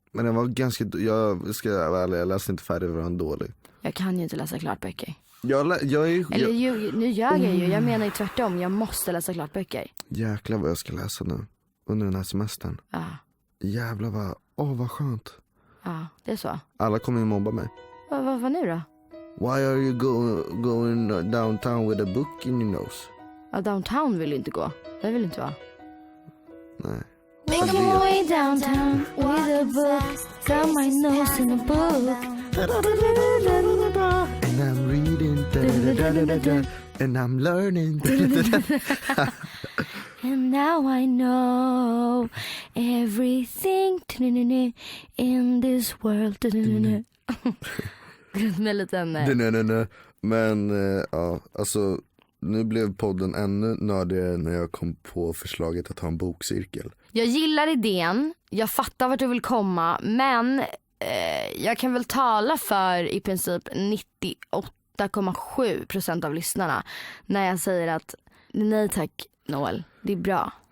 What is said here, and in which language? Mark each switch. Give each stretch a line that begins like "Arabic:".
Swedish: Men den var ganska, jag ska vara ärlig, jag läste inte färdigt, för den dålig. Jag kan ju inte läsa klart böcker. Nu ljög jag ju, jag menar ju tvärtom, jag måste läsa klart böcker. Jäklar vad jag ska läsa nu under den här semestern. Ja. Jävlar vad skönt. Ja, det är så. Alla kommer ju mobba mig. Vad nu då?
English: Why are you going downtown with a book in your nose?
Swedish: Ja, downtown vill ju inte gå. Det vill inte vara. Nej.
English: Make my way downtown with a book, from my nose in a book. And I'm reading and I'm learning. And now I know everything in this world.
Swedish: Med liten... Men ja, alltså nu blev podden ännu nördigare när jag kom på förslaget att ha en bokcirkel. Jag gillar idén, jag fattar vart du vill komma, men jag kan väl tala för i princip 98,7% av lyssnarna när jag säger att nej tack Noel, det är bra.